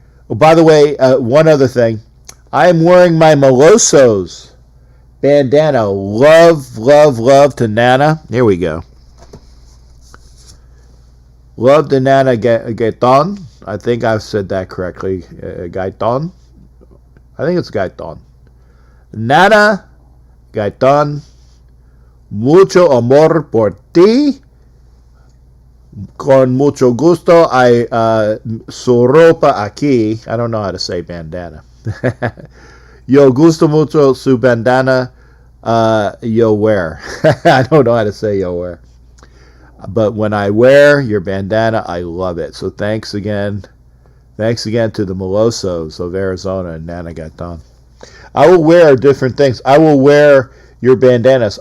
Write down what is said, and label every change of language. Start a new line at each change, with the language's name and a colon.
English: Oh, by the way, one other thing. I am wearing my Melosos bandana. Love, love, love to Nana. Here we go. Love to Nana Gaetan. I think I've said that correctly. Gaiton. I think it's Gaiton.
Spanish: Nana, Gaiton, mucho amor por ti. Con mucho gusto, su ropa aquí.
English: I don't know how to say bandana.
Spanish: Yo gusto mucho su bandana.
English: Yo wear. I don't know how to say yo wear. But when I wear your bandana, I love it. So thanks again. Thanks again to the Melosos of Arizona and Nana Gaiton. I will wear different things. I will wear your bandanas.